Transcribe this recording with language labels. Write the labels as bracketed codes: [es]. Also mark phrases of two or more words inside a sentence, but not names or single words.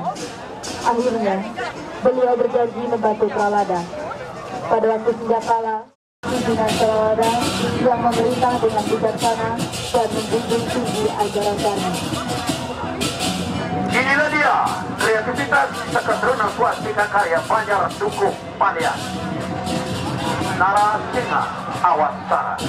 [id] Akhirnya, beliau berjanji membantu Prahlada. Pada waktu senjakala, pimpinan Prahlada yang memerintah dengan bijaksana dan menjunjung tinggi ajaran Dharma. Inilah dia kreativitas Seketruna Swastika Karya Banjar Dukuh Palian, Narasinga Awastara.